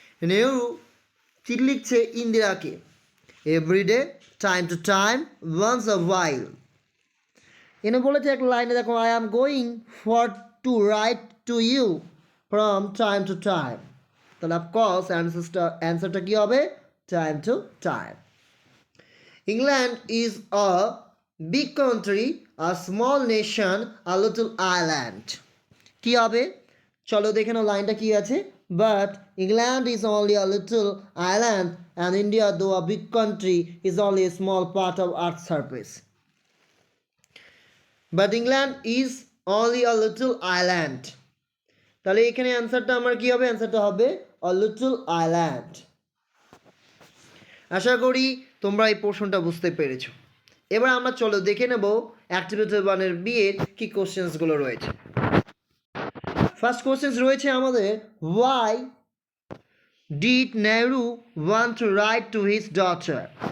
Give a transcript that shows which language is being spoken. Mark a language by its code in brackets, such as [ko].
[bn] নেহরু চিঠি লিখছে ইন্দিরাকে। [en] Everyday, time to time, once a while. [bn] এনে বলেছে এক লাইনে দেখো [en] I am going for to write to you from time to time, [bn] তাহলে অফকোর্স অ্যান্সারটা কী হবে? [en] Time to time. England is a big country, a small nation, a little island. [bn] কি হবে? চলো দেখে নাও লাইনটা কি আছে। [en] But England is only a little island and India, though a big country, is only a small part of Earth's surface. But England is only a little island. [bn] তাহলে এখানে অ্যান্সারটা আমার কি হবে? অ্যান্সারটা হবে [en] a little island. [bn] আশা করি তোমরা এই পোর্শনটা বুঝতে পেরেছো। এবার আমরা চলো দেখে নেব অ্যাক্টিভিটি 1-এর বিয়ের কি কোশ্চেন্সগুলো রয়েছে। [en] first questions [bn] রয়েছে আমাদের [en] Why did Nehru want to write to his daughter.